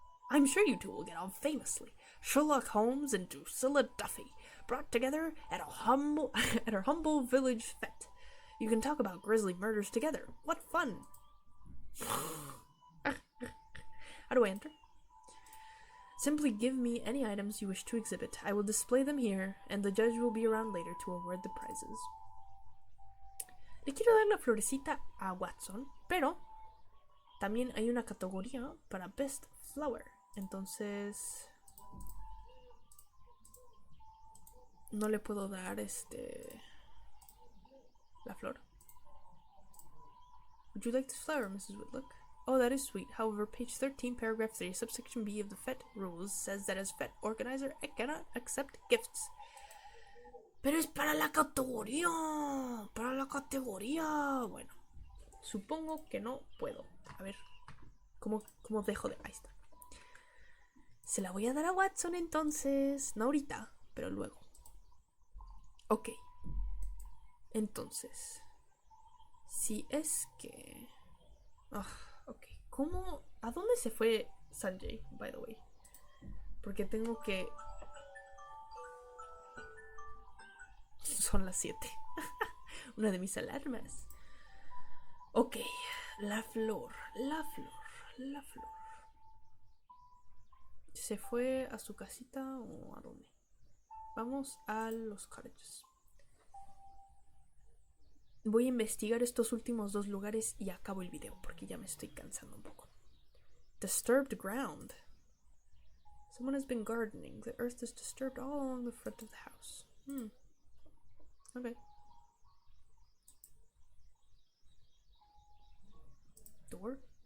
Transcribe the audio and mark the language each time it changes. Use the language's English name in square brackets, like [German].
[English] I'm sure you two will get on famously. Sherlock Holmes and Drusilla Duffy, brought together at our humble village fete. You can talk about grisly murders together. What fun! How do I enter? Simply give me any items you wish to exhibit. I will display them here, and the judge will be around later to award the prizes. [Spanish] Le quiero dar la florecita a Watson, pero también hay una categoría para Best Flower. Entonces no le puedo dar la flor. [English] Would you like this flower, Mrs. Whitlock? Oh, that is sweet. However, page 13, paragraph 3, subsection B of the FET rules says that as FET organizer, I cannot accept gifts. [Spanish] Pero es para la categoría. Para la categoría. Bueno, supongo que no puedo. A ver, ¿cómo dejo de...? Ahí está. Se la voy a dar a Watson entonces. No ahorita, pero luego. Ok. Entonces, si es que... ok. ¿Cómo? ¿A dónde se fue Sanjay, [English] by the way? [Spanish] Porque tengo que... Son las 7. Una de mis alarmas. Ok. La flor, la flor, la flor. ¿Se fue a su casita o a dónde? Vamos a los cottages. Voy a investigar estos últimos dos lugares y acabo el video porque ya me estoy cansando un poco. [English] Disturbed ground. Someone has been gardening. The earth is disturbed all along the front of the house. Okay. Door?